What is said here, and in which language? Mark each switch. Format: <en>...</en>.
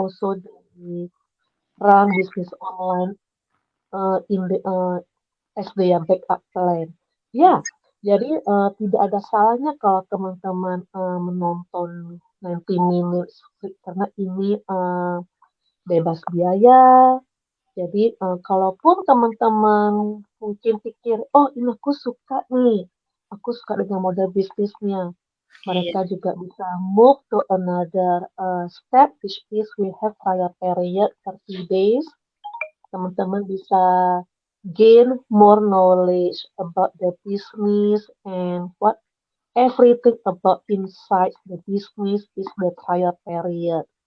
<en>also they run business online in the as their backup plan.</en> <id>Ya, jadi tidak ada salahnya kalau teman-teman menonton</id> <en>90 minutes</en> <id>karena ini bebas biaya. Jadi kalaupun teman-teman mungkin pikir, oh ini aku suka nih, aku suka dengan model bisnisnya. Iya. Mereka juga bisa</id> <en>move to another step, which is we have trial period 30 days.</en> <id>Teman-teman bisa</id> <en>gain more knowledge about the business and what everything about inside the business is the trial period.</en>